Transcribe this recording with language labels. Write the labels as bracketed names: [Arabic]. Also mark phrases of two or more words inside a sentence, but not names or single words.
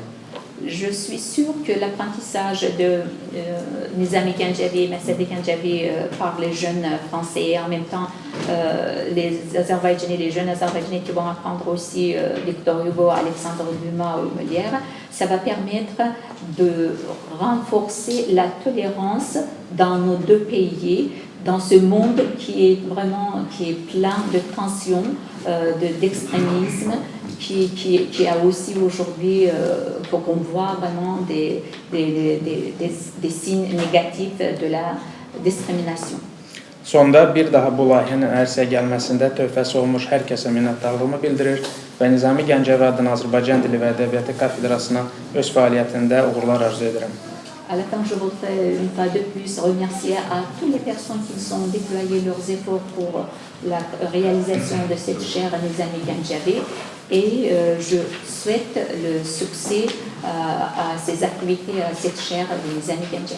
[French] Je suis sûre que l'apprentissage de Nizami Ganjavi, Messadi Ganjavi par les jeunes français et en même temps les jeunes Azerbaïdjanais qui vont apprendre aussi Victor Hugo, Alexandre Dumas ou Molière, ça va permettre de renforcer la tolérance dans nos deux pays, dans ce monde qui est plein de tensions, d'extrémisme, qui a aussi aujourd'hui, pour qu'on voit vraiment des signes négatifs de la discrimination. [Azerbaijani] Sonda bir daha bu layihənin ərsəyə gəlməsində töhfəsi olmuş hər kəsə minnətdarlığımı bildirir və Nizami Gəncəvi adına Azərbaycan Dili və Ədəbiyyatı Kafedrasına öz fəaliyyətində uğurlar arzu edirəm. [French] À la fin, je voudrais une fois de plus remercier à toutes les personnes qui ont déployé leurs efforts pour la réalisation de cette chaire Nizami Ganjavi et je souhaite le succès à ces activités, à cette chaire Nizami Ganjavi.